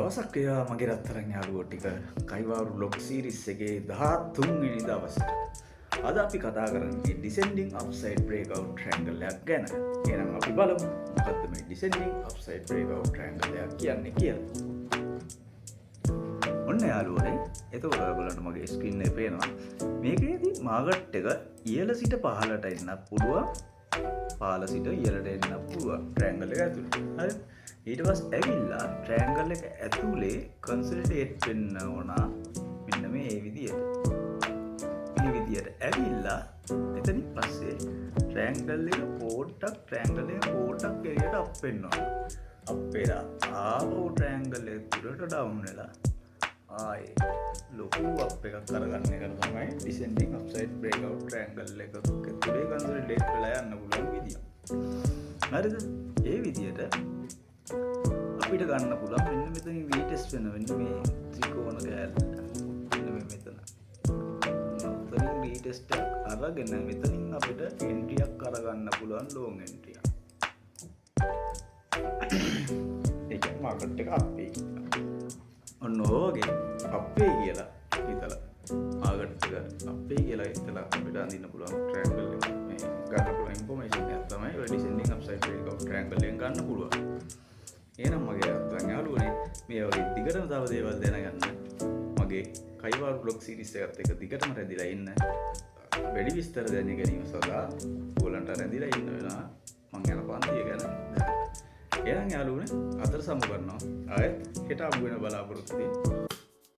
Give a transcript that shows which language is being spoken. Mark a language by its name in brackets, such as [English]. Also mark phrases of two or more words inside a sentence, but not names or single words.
[Sinhala] ගොඩක් ඒවා මගේ රත්තරන් යාළුවෝ ටික කයිවාරු බ්ලොග් සීරීස් එකේ 13 වෙනි දවසේ. අද අපි කතා කරන්නේ [English] descending upside breakout triangle [Sinhala] එකක් ගැන. එහෙනම් අපි බලමු මොකද්ද මේ [English] descending upside breakout triangle [Sinhala] එක කියන්නේ කියලා. ඔන්න යාළුවනේ, එතකොට ඔයගොල්ලන්ට මගේ ස්ක්‍රීන් එකේ පේනවා. මේකේදී මාගට් එක ඉහළ සිට පහළට එන්නත් පුළුවන්. පහළ සිට ඉහළට එන්නත් පුළුවන් triangle එක ඇතුළේ. හරිද? ඊට පස්සේ ඇවිල්ලා triangle එක ඇතුලේ consolidate වෙන්න ඕන මෙන්න මේ විදියට. මේ විදියට ඇවිල්ලා එතනින් පස්සේ triangle එක පොඩ්ඩක් එළියට අප් වෙන්න ඕන. අප් වෙලා ආපහු triangle එක තුරට down වෙලා ආයේ ලොකු අප් එකක් කරගන්න එක තමයි [English] descending upside breakout triangle [Sinhala] එකක තුරේ consolidate වෙලා යන්න පුළුවන් විදිය. හරිද? ඒ විදියට අපිට ගන්න පුළුවන් මෙන්න මෙතනින් retest වෙන මෙන්න මේ ත්‍රිකෝණ කෑල්ල මෙන්න මේ මෙතන. මෙතනින් retest එකක් අරගෙන මෙතනින් අපිට entry එකක් අරගන්න පුළුවන් [English] long entry [Sinhala] එකක්. ඒක මාකට් එක අපේ. ඔන්න ඕගේ අපේ කියලා හිතලා මාකට් එක අපේ කියලා හිතලා අපිට අඳින්න පුළුවන් triangle එක මේ ගන්න පුළුවන් information එක තමයි ඔය [English] descending upside breakout triangle [Sinhala] එකෙන් ගන්න පුළුවන්. එහෙනම් මගේ අත්වන් යාළුවනේ, මේ වගේ දිගටම තව දේවල් දැනගන්න මගේ කයිවාරු බ්ලොග් සීරීස් එකත් එක්ක දිගටම රැඳිලා ඉන්න. වැඩි විස්තර දැන ගැනීම සඳහා ඕගොල්ලන්ට රැඳිලා ඉන්න වෙනවා මං යන පන්තිය ගැන. එහෙනම් යාළුවනේ, අතර සමු කරනවා. ආයෙත් හෙට හම්බ වෙන බලාපොරොත්තු වෙන්න.